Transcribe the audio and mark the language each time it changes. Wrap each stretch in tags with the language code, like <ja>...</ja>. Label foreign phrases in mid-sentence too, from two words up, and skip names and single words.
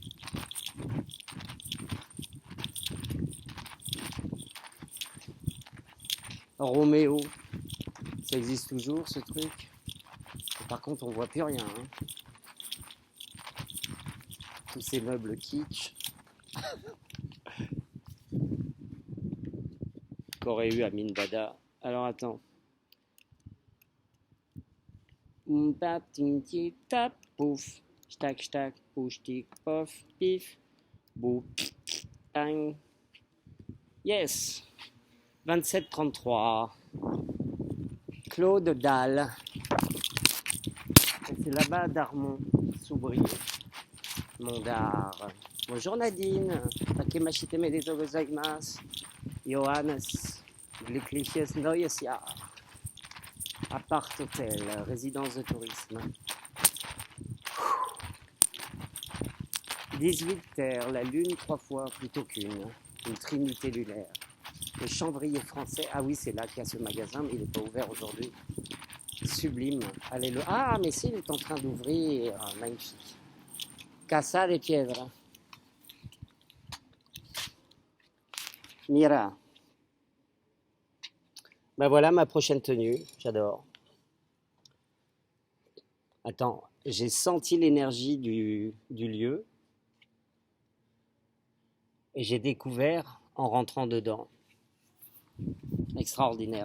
<fr>Roméo, ça existe toujours ce truc. Et par contre, on voit plus rien. Hein. Tous ces meubles kitsch qu'aurait eu Amin Dada. Alors attends. Tap, ting, ting, tap, pouf. Stack, stack, pouche, tic, pof, pif. Bou, bang. Yes. 27-33. Claude Dalle. C'est là-bas d'Armont, Soubry. Mondar. Bonjour Nadine.</fr> <ja>あけまして めでとう ございます.</ja> <fr>Johannes.</fr> <de>Glückliches neues Jahr.</de> <fr>Appart hôtel, résidence de tourisme. 18 terres, la lune 3 fois plutôt qu'une. Une trinité lunaire. Le Chambrier français. Ah oui, c'est là qu'il y a ce magasin, mais il n'est pas ouvert aujourd'hui. Sublime. Allez le. Ah, mais si, il est en train d'ouvrir. Ah, magnifique. Casa de Piedra. Mira. Ben voilà ma prochaine tenue. J'adore. Attends, j'ai senti l'énergie du lieu et j'ai découvert en rentrant dedans. Extraordinaire.</fr>